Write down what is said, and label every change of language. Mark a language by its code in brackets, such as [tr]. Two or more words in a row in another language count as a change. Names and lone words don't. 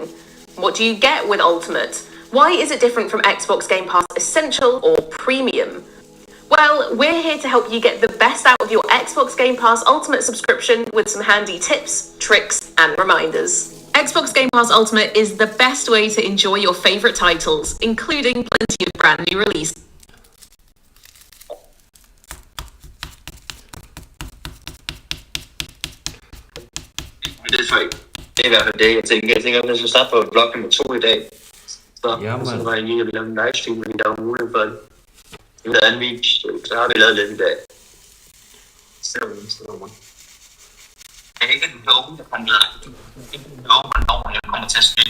[en] What do you get with Ultimate? Why is it different from Xbox Game Pass Essential or Premium? Well, we're here to help you get the best out of your Xbox Game Pass Ultimate subscription with some handy tips, tricks, and reminders. Xbox Game Pass Ultimate is the best way to enjoy your favorite titles, including plenty of brand new releases. [da] Det er svært. Det er i hvert fald det, jeg tænker. Jeg tænker, at jeg skal starte på blog nummer 2 i dag. Så var jeg lige, at vi lavede en livestream, fordi der var mulighed for det. I ved anden video, så har vi lavet lidt i dag. Så jeg kan ikke love, at man hvornår jeg kommer til at spille.